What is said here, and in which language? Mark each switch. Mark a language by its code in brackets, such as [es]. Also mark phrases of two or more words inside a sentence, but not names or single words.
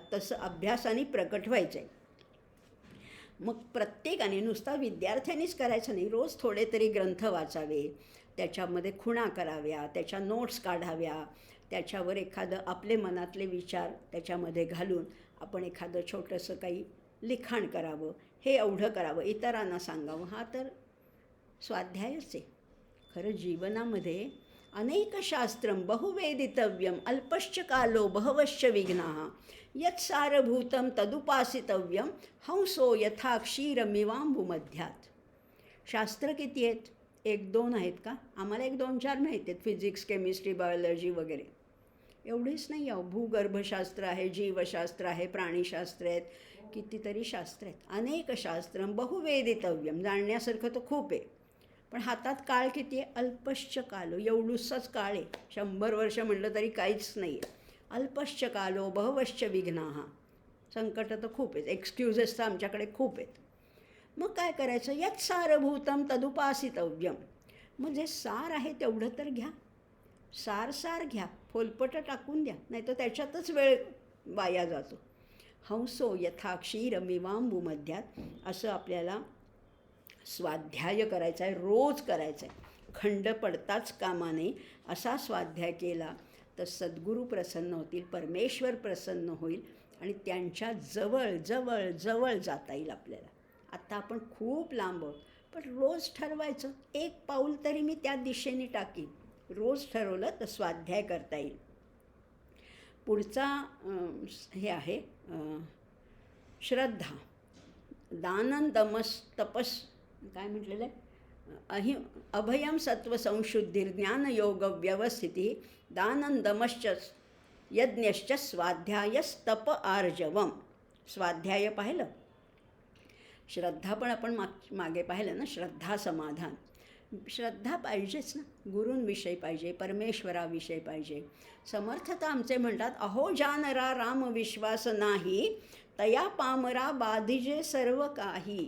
[mr] तसं अभ्यासाने प्रकट व्हायचं आहे. मग प्रत्येकाने, नुसता विद्यार्थ्यांनीच करायचं नाही, रोज थोडे तरी ग्रंथ वाचावे, त्याच्यामध्ये खुणा कराव्या, त्याच्या नोट्स काढाव्या, त्याच्यावर एखादं आपले मनातले विचार त्याच्यामध्ये घालून आपण एखादं छोटंसं काही लिखाण करावं. हे एवढं करावं, इतरांना सांगावं. हा तर स्वाध्यायच आहे. खरं जीवनामध्ये [sa] अनेक शास्त्रं बहुवेदितव्यम अल्पश्च कालो बहवश्च विघ्नाः यत्सारभूतं तदुपासितव्यम हंसो यथा क्षीरमिवांबुमध्यात. [mr] शास्त्र किती आहेत? 1-2 आहेत का? आम्हाला 1-2-4 माहिती आहेत, [en] physics, chemistry, biology [mr] वगैरे. एवढीच नाही आहे. भूगर्भशास्त्र आहे, जीवशास्त्र आहे, प्राणीशास्त्र आहेत, कितीतरी शास्त्र आहेत. [sa] अनेक शास्त्रं बहुवेदितव्यम, [mr] जाणण्यासारखं तर खूप आहे. पण हातात काळ किती आहे? [sa] अल्पश्च कालो, [mr] एवढूसच काळ आहे. 100 वर्ष म्हटलं तरी काहीच नाही आहे. [sa] अल्पश्च कालो बहवश्च विघ्नाः, [mr] संकटं तर खूप आहेत, एक्सक्युजेस तर आमच्याकडे खूप आहेत. मग काय करायचं? [sa] यत् सारभूतं तदुपासितव्यम. [mr] मग जे सार आहे तेवढं तर घ्या, सार घ्या, फोलपटं टाकून द्या, नाही तर त्याच्यातच वेळ वाया जातो. [sa] हंसो यथा क्षीरमिवांबुमध्यात, [mr] असं आपल्याला स्वाध्याय करायचा आहे, रोज करायचा आहे. खंड पडताच कामा नये. असा स्वाध्याय केला तर सद्गुरू प्रसन्न होतील, परमेश्वर प्रसन्न होईल आणि त्यांच्या जवळ जवळ जवळ जाता येईल आपल्याला. आत्ता आपण खूप लांब आहोत, पण रोज ठरवायचं, 1 पाऊल तरी मी त्या दिशेने टाकीन. रोज ठरवलं तर स्वाध्याय करता येईल. पुढचा हे आहे श्रद्धा. [sa] दानं दमस तपस, [mr] काय म्हटलेलं आहे? [sa] अभयम सत्व संशुद्धिर ज्ञानयोग व्यवस्थिती दानं दमश्च यज्ञश्च स्वाध्यायस्तप आर्जवम. [mr] स्वाध्याय पाहिलं, श्रद्धा पण आपण मागे पाहिलं ना, श्रद्धा समाधान. श्रद्धा पाहिजेच ना, गुरूंविषयी पाहिजे, परमेश्वराविषयी पाहिजे. समर्थता आमचे म्हणतात, अहो जानरा राम विश्वास नाही तया पामरा बाधिजे सर्व काही.